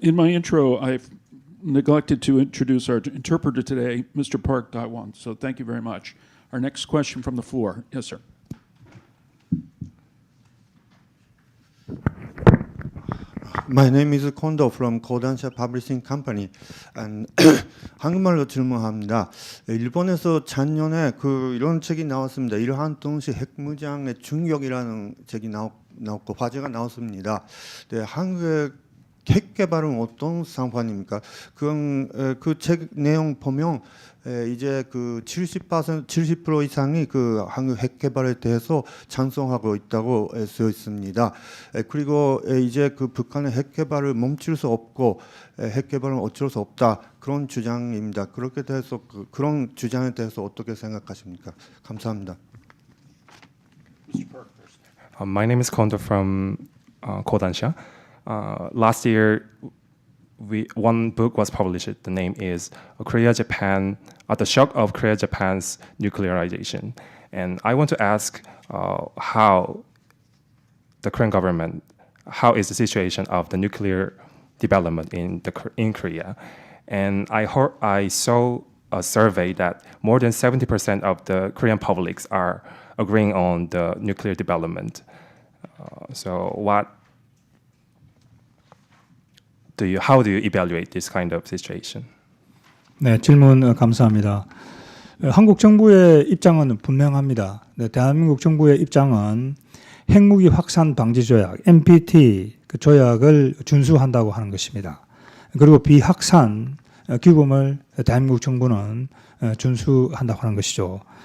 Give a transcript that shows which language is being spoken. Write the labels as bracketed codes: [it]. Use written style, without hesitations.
[en] In my intro, I've neglected to introduce our interpreter today, Mr. Park Daiwan. So thank you very much. Our next question from the floor. Yes, sir. My name is Kondo from Kodansha Publishing Company. [ko] And 한국말로 질문합니다. 일본에서 작년에 이런 책이 나왔습니다. 이러한 동시 핵무장의 중력이라는 책이 나왔고 화제가 나왔습니다. 네, 한국의 핵 개발은 어떤 상황입니까? 그 책 내용 보면 이제 70% 이상이 한국 핵 개발에 대해서 찬성하고 있다고 쓰여 있습니다. 그리고 이제 북한의 핵 개발을 멈출 수 없고 핵 개발은 어쩔 수 없다 그런 주장입니다. 그렇게 대해서 그런 주장에 대해서 어떻게 생각하십니까? 감사합니다. [en] My name is Kondo from Kodansha. Last year, one book was published. The name is Korea-Japan, The Shock of Korea-Japan's Nuclearization. And I want to ask how the Korean government, how is the situation of the nuclear development in Korea? And I saw a survey that more than 70% of the Korean publics are agreeing on the nuclear development. How do you evaluate this kind of situation? [ko] 네, 질문 감사합니다. 한국 정부의 입장은 분명합니다. 네, 대한민국 정부의 입장은 핵무기 확산 방지 조약 (NPT) 그 조약을 준수한다고 하는 것입니다. 그리고 비확산 규범을 대한민국 정부는 준수한다고 하는 것이죠.